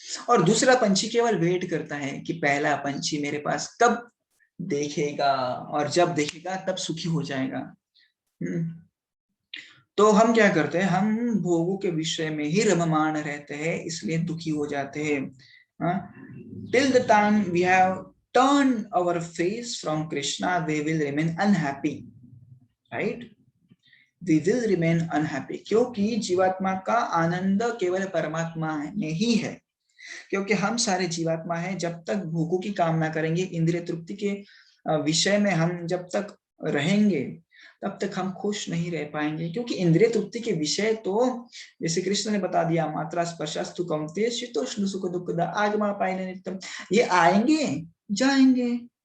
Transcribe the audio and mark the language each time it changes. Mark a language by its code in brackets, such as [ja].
[hi] और दूसरा पंछी केवल वेट करता है कि पहला पंछी मेरे पास कब देखेगा, और जब देखेगा तब सुखी हो जाएगा। तो हम क्या करते हैं? हम भोगों के विषय में ही रममाण रहते हैं, इसलिए दुखी हो जाते हैं। [en] Till the time we have turn our face from Krishna, we will remain unhappy, right? We will remain unhappy, [hi] क्योंकि जीवात्मा का आनंद केवल परमात्मा में ही है। क्योंकि हम सारे जीवात्मा हैं, जब तक भोगों की कामना करेंगे, इंद्रिय तृप्ति के विषय में हम जब तक रहेंगे, तब तक हम खुश नहीं रह पाएंगे, क्योंकि इंद्रिय तृप्ति के विषय तो जैसे कृष्ण ने बता दिया, [sa] मात्रा स्पर्शस्तु कौन्तेय शीतोष्ण सुख दुःखदा आगमनापायिन नित्यम, [hi] ये आएंगे जाएंगे।